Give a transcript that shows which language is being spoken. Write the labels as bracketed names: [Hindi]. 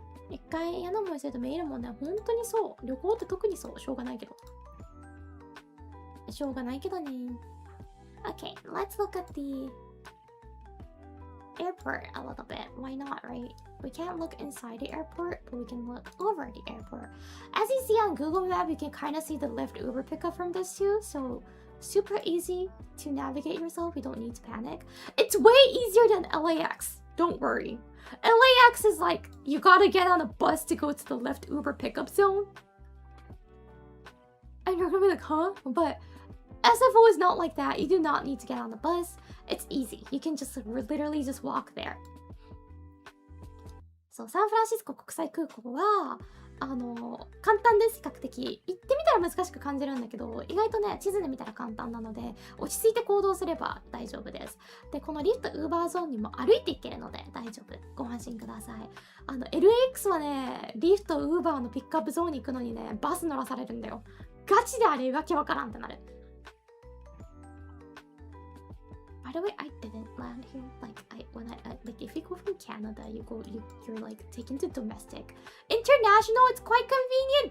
[Japanese] 一回嫌な思いするとメールもね、本当にそう。旅行って特にそう。しょうがないけど。しょうがないけどね。 [English] Okay, let's look at the airport a little bit. Why not, right? We can't look inside the airport, but we can look over the airport. As you see on Google Map, you can kind of see the Lyft Uber pickup from this too. So super easy to navigate yourself. You don't need to panic. It's way easier than LAX. Don't worry. LAX is like, you gotta get on a bus to go to the Lyft Uber pickup zone. And you're gonna be like, huh? But SFO is not like that. You do not need to get on the bus. It's easy. You can just literally just walk there. [Japanese] そう、サンフランシスコ国際空港は簡単です。比較的行ってみたら難しく感じるんだけど、意外とね、地図で見たら簡単なので落ち着いて行動すれば大丈夫です。で、このリフトウーバーゾーンにも歩いていけるので大丈夫。ご安心ください。 LAX はね、リフトウーバーのピックアップゾーンに行くのにね、バス乗らされるんだよ。ガチであれわけわからんってなる。 [English] By the way, I didn't land here. Like if you go from Canada, you're like taken to domestic. International, it's quite convenient.